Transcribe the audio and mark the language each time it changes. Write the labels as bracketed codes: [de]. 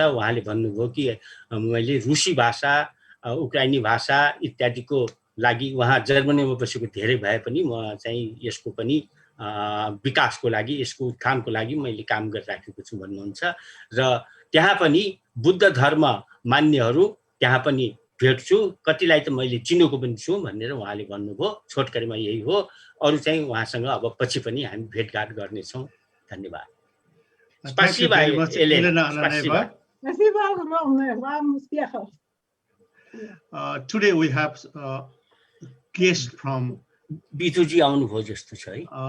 [ne] उहाँले भन्नुभयो कि मैले रुसी भाषा उक्राइनी भाषा इत्यादिको लागि उहाँ जर्मनीमा बसेको धेरै भए पनि म चाहिँ यसको पनि विकासको लागि यसको उत्थानको लागि मैले काम गरिराखेको छु भन्नुहुन्छ र त्यहाँ पनि बुद्ध धर्म मान्नेहरू त्यहाँ पनि भेट्छु, कतिलाई त मैले चिनेको पनि छु भनेर उहाँले भन्नुभयो। छोटकरीमा यही हो, अरू चाहिँ उहाँसँग अब पछि पनि हामी भेटघाट गर्नेछौँ। धन्यवाद। [ru] Спасибо, Елена Minaev. Спасибо огромное, вам успехов. [en] Today we have guest from [ne] बिजुजी आउनुभयो जस्तो छ है।